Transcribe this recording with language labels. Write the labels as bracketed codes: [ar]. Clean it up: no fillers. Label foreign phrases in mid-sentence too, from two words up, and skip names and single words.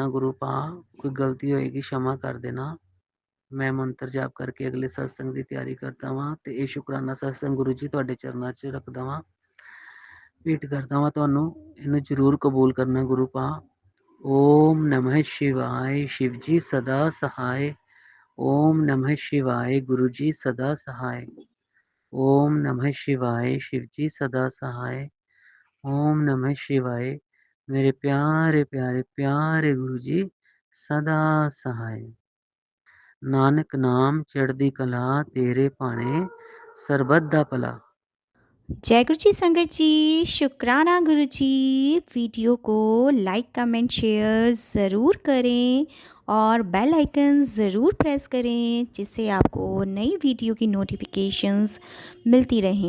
[pa] ਗੁਰੂ ਪਾ ਕੋਈ ਗਲਤੀ ਹੋਏਗੀ क्षमा ਕਰ ਦੇਣਾ। ਮੈਂ ਮੰਤਰ ਜਾਪ ਕਰਕੇ ਅਗਲੇ ਸਤਸੰਗ ਦੀ ਤਿਆਰੀ ਕਰਦਾ ਵਾਂ ਤੇ ਇਹ ਸ਼ੁਕਰਾਨਾ ਸਤਸੰਗ ਗੁਰੂ ਜੀ ਤੁਹਾਡੇ ਚਰਨਾਂ 'ਚ ਰੱਖਦਾ ਵਾਂ, ਭੇਟ ਕਰਦਾ ਵਾਂ ਤੁਹਾਨੂੰ। ਇਹਨੂੰ ਜ਼ਰੂਰ ਕਬੂਲ ਕਰਨਾ ਗੁਰੂ ਪਾ। [hi] ओम नमः शिवाय शिव जी सदा सहाय। ओम नमः शिवाय गुरु जी सदा सहाय। ओम नमः शिवाय शिव जी सदा सहाय। ओम नमः शिवाय मेरे प्यारे प्यारे प्यारे गुरु जी सदा सहाय। [pa] ਨਾਨਕ ਨਾਮ ਚੜ੍ਹਦੀ ਕਲਾ ਤੇਰੇ ਭਾਣੇ ਸਰਬੱਤ ਦਾ ਭਲਾ। [hi] जय गुरु जी संगत जी, शुक्राना गुरु जी। वीडियो को [en] like comment share [hi] ज़रूर करें और [en] bell icon [hi] ज़रूर प्रेस करें, जिससे आपको नई वीडियो की नोटिफिकेशंस मिलती रहें।